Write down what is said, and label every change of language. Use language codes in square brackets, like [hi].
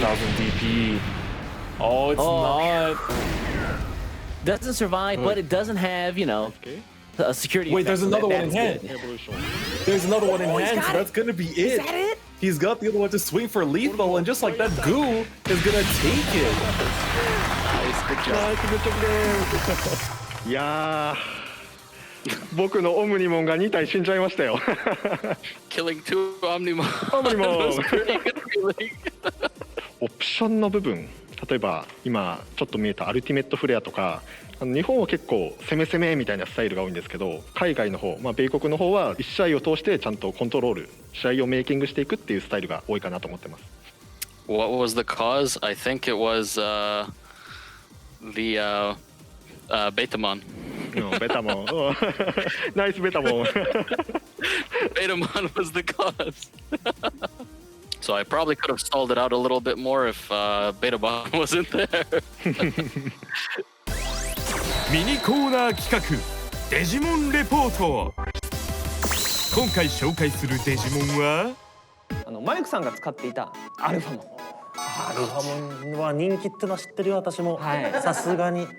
[en] 5,000 DP. Oh, it's not. Doesn't survive, but it doesn't have, you know, a security. Wait, there's another one in hand. There's another one in hand, so that's gonna be it. Is that it? He's got the other one to swing for lethal, and just like that, Goo is gonna take it. Nice, good job. [ja] いやー、僕のオムニモンが2体死んじゃいましたよ。 [en] Killing two Omnimon. [ja] オムニモン。 [en] was pretty good feeling. [ja] オプションの部分、例えば今ちょっと見えたアルティメットフレアとか、日本は結構攻め攻めみたいなスタイルが多いんですけど、海外の方、米国の方は1試合を通してちゃんとコントロール、試合をメイキングしていくっていうスタイルが多いかなと思ってます。 [en] What was the cause? I think it was the Betamon. No, Betamon. Oh, nice Betamon. Betamon was the cause. So I probably could have stalled it out a little bit more if Betamon wasn't there. [ja] ミニコーナー企画デジモンレポート。今回紹介するデジモンはマイクさんが使っていたアルファモン。アルファモンは人気ってのは知ってるよ、私も。さすがに。